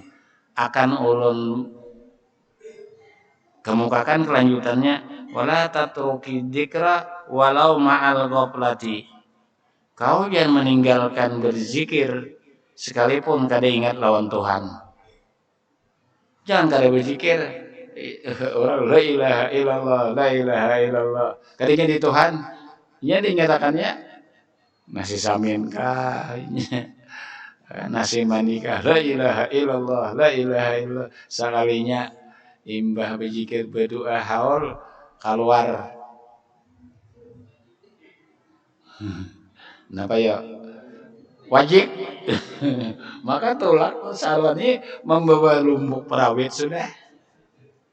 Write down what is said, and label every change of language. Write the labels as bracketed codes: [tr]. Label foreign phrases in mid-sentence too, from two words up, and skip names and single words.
[bjn] Akan ulun kemukakan kelanjutannya [ar] wala tatruki dzikra walau ma'al ghaflati. [bjn] Kau jangan meninggalkan berzikir sekalipun kada ingat lawan Tuhan. Jangan kada berzikir orang [ar] la ilaha illallah la ilaha illallah. [bjn] Kada ingat di Tuhan. Nya dinyatakannya nasi samin kah, nasi manikah, [ar] la ilaha illallah, la ilaha illallah. [bjn] Sekalinya imbah berzikir berdoa haul keluar. Kenapa ya? Wajib. Maka tolak sarwani membawa lumbuk perawit sudah.